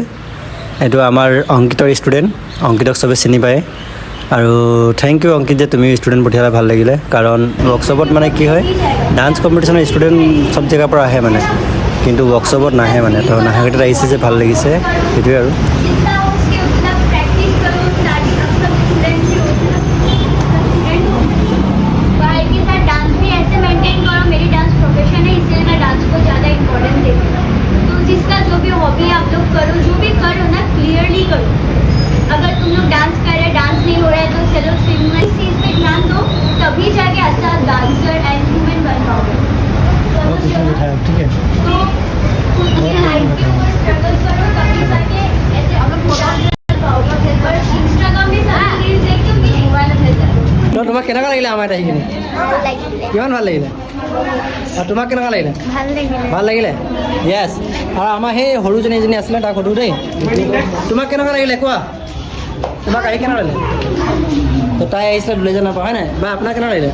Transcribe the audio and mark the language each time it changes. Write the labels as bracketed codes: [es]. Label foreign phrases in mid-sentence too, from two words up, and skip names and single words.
[as] এইটো আমাৰ অংকিতৰ ষ্টুডেণ্ট, অংকিতক চবে চিনি পায়। আৰু [en] thank you [as] অংকিত যে তুমি ষ্টুডেণ্ট পঠিয়ালে, ভাল লাগিলে। কাৰণ ৱৰ্কশ্বপত মানে কি হয়, [en] dance competition [as] ষ্টুডেণ্ট চব জেগাৰ পৰা আহে মানে, কিন্তু ৱৰ্কশ্বপত নাহে মানে। তো নাহে ক্ষেত্ৰত আহিছে যে ভাল লাগিছে, সেইটোৱে আৰু। [hi] जिसका जो भी हॉबी आप लोग करो, जो भी करो ना क्लियरली करो। अगर तुम लोग डांस कर रहे, डांस नहीं हो रहा है तो चलो स्विम में इस चीज़ पे ध्यान दो, तभी जाके अच्छा [en] dancer and human [hi] बन पाओगे। ठीक है, तो अपनी लाइफ के ऊपर स्ट्रगल करो, तभी जाके ऐसे अगर डांस कर पाओगे। और इंस्टाग्राम में सारी रील्स देखते हो कि मोबाइल में चल [as] তো তোমাক কেনেকুৱা লাগিলে আমাৰ এইখিনি? কিমান ভাল লাগিলে? আৰু তোমাক কেনেকুৱা লাগিলে? ভাল লাগিলে? য়েছ। আৰু আমাৰ সেই সৰুজনী এজনী আছিলে, তাক সুধো দেই, তোমাক কেনেকুৱা লাগিলে কোৱা? তোমাক আহি কেনেকুৱা লাগিলে? তো তাই আহিছিলে দুলেজনৰ পৰা, হয় নাই? বা আপোনাৰ কেনেকুৱা লাগিলে?